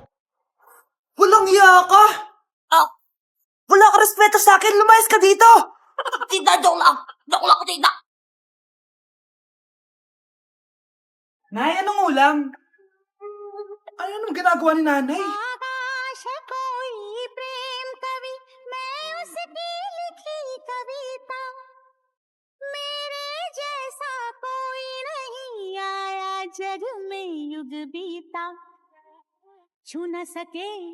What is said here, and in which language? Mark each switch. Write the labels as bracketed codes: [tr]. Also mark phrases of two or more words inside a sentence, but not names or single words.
[tl] Walang iya ka. Ah, wala ka respeto sa akin. Lumayas ka dito. Tita, joke lang. Joke lang, tita. Nay, anong ulam? Ano naman ginagawa ni nanay? [hi] आकाश कोई प्रेम कवि मैं उसकी लिखी कविता मेरे जैसा कोई नहीं आया जग में युग बीता छू न सके